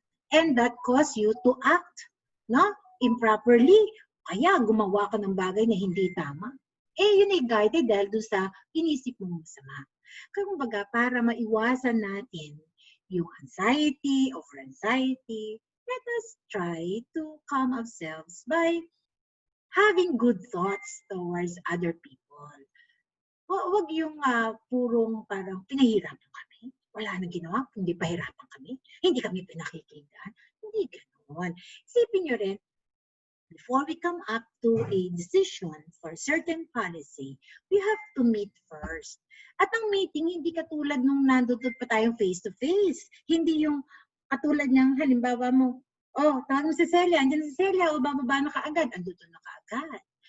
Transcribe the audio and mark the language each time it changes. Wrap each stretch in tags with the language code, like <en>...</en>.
<en>And that caused you to act, no? Improperly.</en> <tl>Kaya gumawa ka ng bagay na hindi tama. Eh, yun ay guided dahil doon sa inisip mong masama. Kaya kumbaga, para maiwasan natin yung anxiety, over anxiety,</tl> <en>let us try to calm ourselves by having good thoughts towards other people.</en> <tl>Huwag yung purong parang pinahirapan kami. Wala nang ginawa, hindi pahirapan kami. Hindi kami pinakikinggan. Hindi ganoon. Isipin nyo rin,</tl> <en>before we come up to a decision for certain policy, we have to meet first.</en> <tl>At ang meeting, hindi katulad nung nandun pa tayong face-to-face. Hindi yung katulad niyang halimbawa mo, oh, tawag mo si Celia, andyan si Celia, o bababa na kaagad, andun na kaagad.</tl>